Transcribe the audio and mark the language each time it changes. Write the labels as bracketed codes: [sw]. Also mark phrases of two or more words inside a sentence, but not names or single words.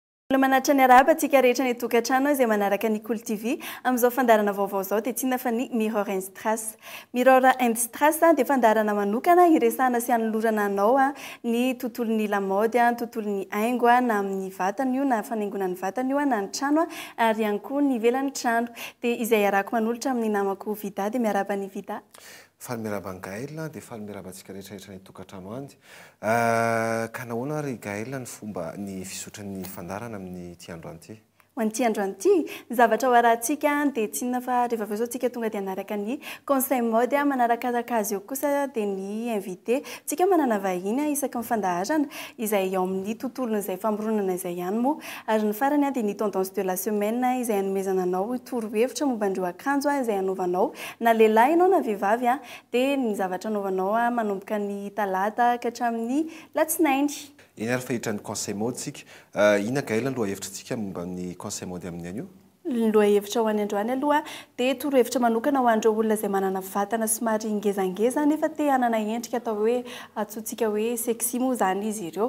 [mg] Manatra ny araba atsika rehetra ny tokantrano izay manaraka ny Cool TV amin'izao fandarana vaovao zao dia tsinona fa ny Mirror and Strass. Mirror and Strass dia fandarana manokana iresahana sy hanolorana anao ny tontolon'ny lamaody, tontolon'ny haingo na amin'ny vatana io na fanaingona ny vatana io na ny trano ary ihany koa ny ivelan'ny trano. Dia izay arako manolotra amin'ny namako Vida dia miaraba ny Vida. Faly miaraba ny Gaël dia faly miaraba antsika rehetrarehetra ny tokantrano andy. Ka nahoana ary Gaël ny fomba ny fisotran'ny fandarana amin'ny ity andro an'ity? Ho an'ity andro an'ity, ny zavatra ho arahantsika dia tsinona fa rehefa avy eo tsika tonga dia hanaraka ny [fr] conseil mode [mg] manaraka azy eo kosa dia ny invité. Tsika manana vahiny isaky ny fandaharana izay eo amin'ny tontolony izay famoronana izay ihany moa. Ary ny farany dia ny [fr] tendance de la semaine [mg] izay hanomezana anao torohevitra momba an'ireo akanjo izay hanovanao na lehilahy ianao na vehivavy dia ny zavatra hanovanao manomboka ny talata ka hatramin'ny latsinainy. Iny ary fahitran'ny [fr] conseil mode [mg] tsika. Ina Gaël aloha hevitrantsika momba ny [fr] conseil mode [mg] amin'ny anio? Loha hevitra ho any androany aloha dia torohevitra manokana ho an'ireo olona izay manana vatana somary ngezangeza nefa te hanana endrika atao hoe antsointsika hoe sexy moa izany izy ireo.